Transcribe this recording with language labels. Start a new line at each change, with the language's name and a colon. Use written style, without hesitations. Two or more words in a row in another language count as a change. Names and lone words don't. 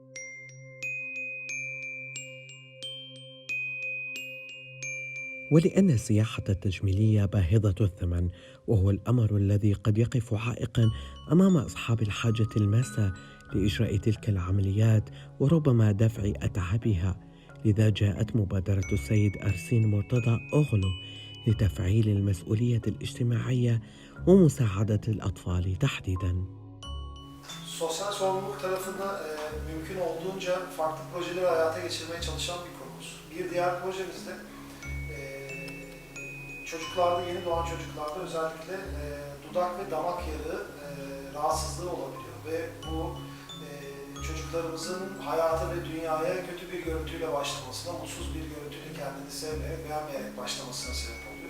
Arabic: ولأن السياحة التجميلية باهظة الثمن، وهو الأمر الذي قد يقف عائقا أمام أصحاب الحاجة الماسة لإجراء تلك العمليات وربما دفع أتعابها، لذا جاءت مبادرة السيد أرسين مرتضى أوغلو لتفعيل المسؤولية الاجتماعية ومساعدة الأطفال تحديدا.
Turkish: Sosyal sorumluluk tarafında mümkün olduğunca farklı projeleri hayata geçirmeye çalışan bir kurumuz. Bir diğer projemiz de çocuklarda, yeni doğan çocuklarda özellikle dudak ve damak yarığı rahatsızlığı olabiliyor ve bu çocuklarımızın hayata ve dünyaya kötü bir görüntüyle başlamasına, mutsuz bir görüntüyle kendini sevmeyerek, beğenmeyerek başlamasına sebep oluyor.